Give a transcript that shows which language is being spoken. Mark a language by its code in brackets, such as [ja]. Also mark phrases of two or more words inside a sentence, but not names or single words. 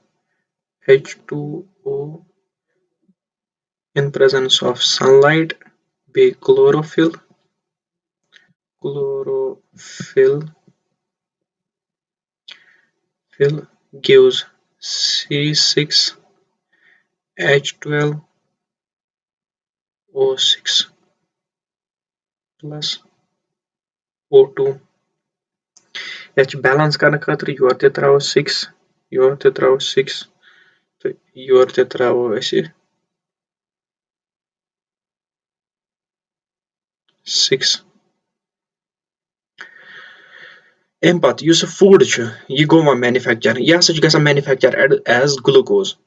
[en] H2O in presence of sunlight بیٚیہِ chlorophyll gives C6H12O6 plus O2 [ks] یتھ چھِ بیلنس کرنہٕ خٲطرٕ یورٕ تہِ تراوو 6 یورٕ تہِ تراوو 6 تہٕ یورٕ تہِ تراوو أسۍ 6 اَمہِ پتہٕ یُس فوڈ چھُ یہِ گوٚو وۄنۍ مینفیکچر یہِ ہسا چھُ گژھان [en] manufacture as glucose